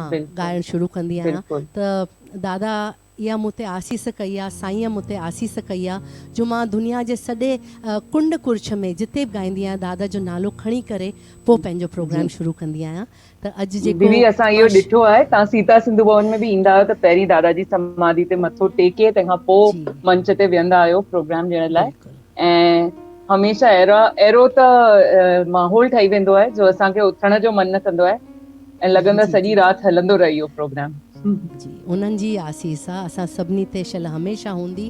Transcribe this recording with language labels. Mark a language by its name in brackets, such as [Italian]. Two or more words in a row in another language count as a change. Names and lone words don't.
[Sindhi] बिल्कुलु ॻाइणु शुरू कंदी आहियां। बिल्कुलु त दादा इहा मूं ते आसीस कई आहे, साईंअ मूं ते आसीस कई आहे जो मां दुनिया जे सॼे कुंड कुर्छ में जिते बि ॻाईंदी आहियां दादा जो नालो खणी करे पोइ पंहिंजो जी। प्रोग्राम शुरू कंदी आहियां। त अॼु जेको दीदी असां इहो मां ॾिठो आहे, तव्हां सीता सिंधु भवन में बि ईंदा आहियो त पहिरीं दादाजी समाधि ते मथो टेके तंहिंखां पोइ जी मंच ते विहंदा आहियो प्रोग्राम ॾियण लाइ। बिल्कुलु ऐं हमेशह अहिड़ो त माहौल ठही वेंदो आहे जो असांखे उथण जो मन न कंदो आहे ऐं लॻंदो आहे जी सॼी जी राति हलंदो रहे इहो प्रोग्राम। जी उन्हनि जी आसीस आहे असां सभिनी ते शल हमेशह हूंदी।